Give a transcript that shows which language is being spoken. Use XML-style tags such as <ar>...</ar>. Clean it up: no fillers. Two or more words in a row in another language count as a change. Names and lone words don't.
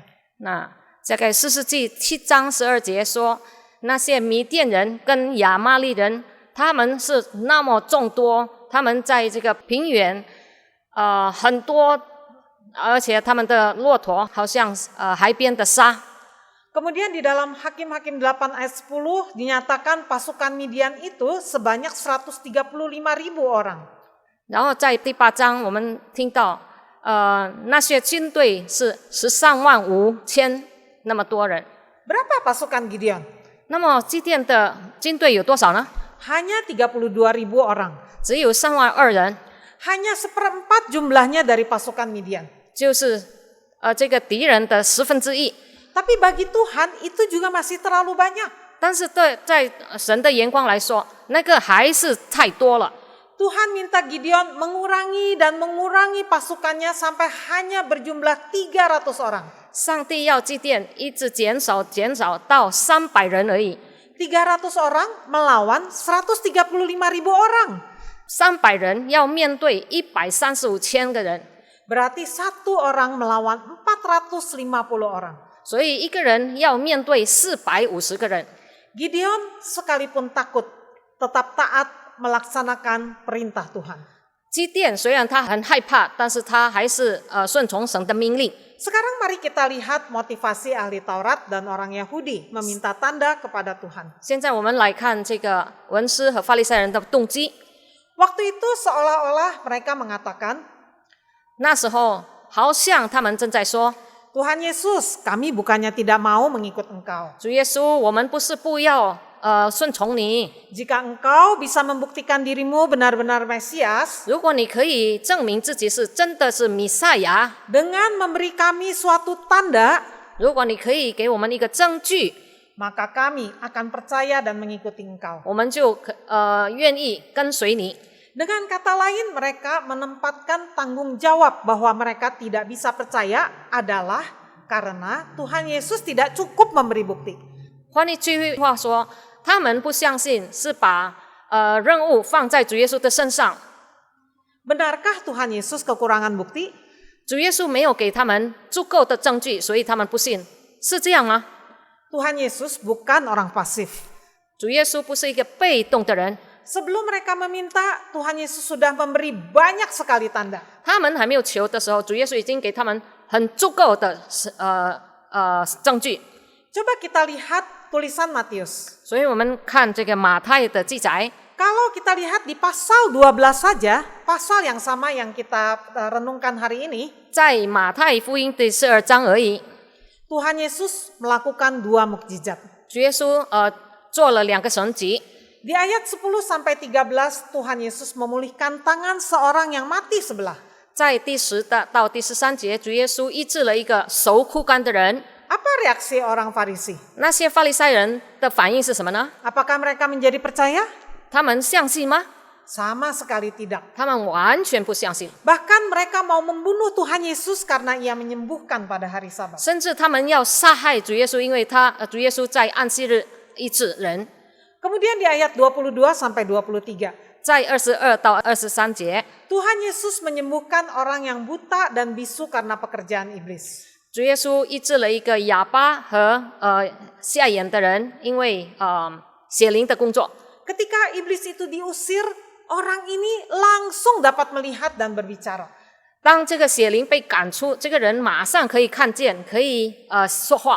<zh>那在《士师记》7章12节说，那些米甸人跟亚玛力人，他们是那么众多，他们在这个平原，很多。而且他们的骆驼好像海边的沙。</zh> <id>Kemudian di dalam Hakim-Hakim 8 ayat 10 dinyatakan pasukan Midian itu sebanyak 135.000 orang.</id> <zh>然后在第8章我们听到，那些军队是135000那么多人。</zh> <id>Berapa pasukan Gideon?</id> <zh>那么基甸的军队有多少呢？</zh> <id>Hanya 32.000 orang.</id> <zh>只有32000人，</zh> <id>Hanya 1/4 jumlahnya dari pasukan Midian.</id> <zh>就是这个敌人的1/10。</zh> <id>Tapi bagi Tuhan itu juga masih terlalu banyak.</id> <zh>但是在神的眼光来说，那个还是太多了。</zh> <id>Tuhan minta Gideon mengurangi dan mengurangi pasukannya sampai hanya berjumlah 300 orang.</id> <zh>上帝要祭奠一直减少到300人而已。</zh> <id>300 orang melawan 135.000 orang.</id> <zh>300 人要面对135千个人，</zh> <id>Berarti satu orang melawan 450 orang.</id> <zh>所以一个人要面对450个人。</zh> <id>Gideon sekalipun takut, tetap taat melaksanakan perintah Tuhan.</id> <zh>基甸虽然他很害怕，但是他还是顺从神的命令。</zh> <id>Sekarang mari kita lihat motivasi ahli Taurat dan orang Yahudi meminta tanda kepada Tuhan.</id> <zh>现在我们来看这个文士和法利赛人的动机。</zh> <id>Waktu itu seolah-olah mereka mengatakan,</id> <zh>那时候好像他们正在说</zh> <id>Tuhan Yesus, kami bukannya tidak mau mengikut Engkau.</id> <zh>主耶稣，我们不是不要顺从你，</zh> <id>Jika Engkau bisa membuktikan dirimu benar-benar Mesias</id> <zh>如果你可以证明自己是真的是弥赛亚，</zh> <id>dengan memberi kami suatu tanda,</id> <zh>如果你可以给我们一个证据，</zh> <id>maka kami akan percaya dan mengikuti Engkau.</id> <zh>我们就愿意跟随你。</zh> <id>Dengan kata lain, mereka menempatkan tanggung jawab bahwa mereka tidak bisa percaya adalah karena Tuhan Yesus tidak cukup memberi bukti.</id> <zh>换一句话说，他们不相信，是把任务放在主耶稣的身上。</zh> <id>Benarkah Tuhan Yesus kekurangan bukti?</id> <zh>主耶稣没有给他们足够的证据，所以他们不信，是这样吗？</zh> <id>Tuhan Yesus bukan orang pasif.</id> <zh>主耶稣不是一个被动的人，</zh> <id>Sebelum mereka meminta, Tuhan Yesus sudah memberi banyak sekali tanda.</id> <zh>他们还没有求的时候，主耶稣已经给他们很足够的证据。</zh> <id>Coba kita lihat tulisan Matius.</id> <zh>所以我们看这个马太的记载，</zh> <id>Kalau kita lihat di pasal 12 saja, pasal yang sama yang kita renungkan hari ini,</id> <zh>在马太福音第12章而已，</zh> <id>Tuhan Yesus melakukan 2 mukjizat.</id> <zh>主耶稣做了2个神迹。</zh> <id>Di ayat 10 sampai 13, Tuhan Yesus memulihkan tangan seorang yang mati sebelah.</id> <zh>在第10到第13节，主耶稣医治了一个手枯干的人。</zh> <id>Apa reaksi orang Farisi?</id> <zh>那些法利赛人的反应是什么呢？</zh> <id>Apakah mereka menjadi percaya?</id> <zh>他们相信吗？</zh> <id>Sama sekali tidak.</id> <zh>他们完全不相信，</zh> <id>Bahkan mereka mau membunuh Tuhan Yesus karena ia menyembuhkan pada hari Sabat.</id> <zh>甚至他们要杀害主耶稣，因为主耶稣在安息日医治人。</zh> <id>Kemudian di ayat 22 sampai 23,</id> <zh>在22到23节，</zh> <id>Tuhan Yesus menyembuhkan orang yang buta dan bisu karena pekerjaan iblis.</id> <zh>主耶稣医治了一个哑巴和瞎眼的人，因为邪灵的工作。</zh> <id>Ketika iblis itu diusir, orang ini langsung dapat melihat dan berbicara.</id> <zh>当这个邪灵被赶出，这个人马上可以看见，可以说话。</zh>